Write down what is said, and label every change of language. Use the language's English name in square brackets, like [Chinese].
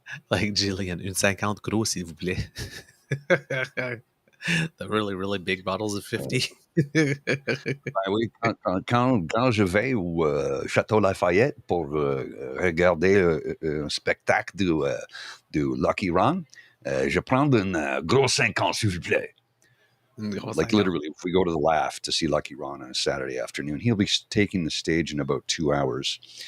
[French] Like Jillian, une 50 gros, s'il vous plaît. [English] The really, really big bottles of 50. [French] Ben oui, quand je vais au Château Lafayette pour regarder un spectacle de Lucky Ron, je prends une gros 50, s'il vous plaît. Une grosse [English] Like [French] 50. [English] literally, if we go to the Laugh to see Lucky Ron on a Saturday afternoon, he'll be taking the stage in about 2 hours.